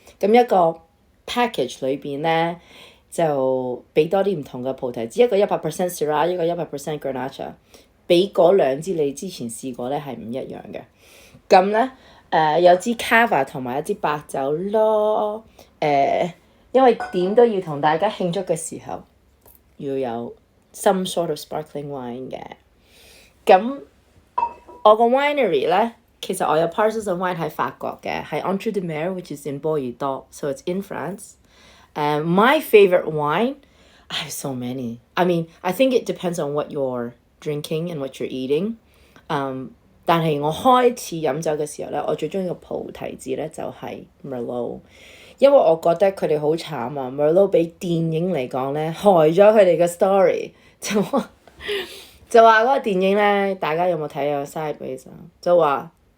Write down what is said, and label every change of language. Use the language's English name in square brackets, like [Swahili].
[Chinese] 咁一個 package 裏邊呢，就俾多啲唔同嘅葡提子，一個100% Syrah， 一個100% Grenache， 比嗰兩支你之前試過呢係唔一樣嘅。咁呢，有支 Cava 同埋一支白酒咯。因為點都要同大家慶祝嘅時候，要有 [English] some sort of sparkling wine [Chinese] 嘅。 咁我個 winery 咧，其實我有 [English] parcels of wine [Chinese] 喺法國嘅，係 Entre de Mer, [English] which is in Bordeaux, so it's in France. My favorite wine, I have so many. I mean, I think it depends on what you're drinking and what you're eating. [Chinese] 但係我開始飲酒嘅時候咧，我最中意嘅葡提子咧就係 Merlot， 因為我覺得佢哋好慘啊 ，Merlot 比電影嚟講咧害咗佢哋嘅 story， 就話嗰個電影咧，大家有冇睇啊 Sideways 啊？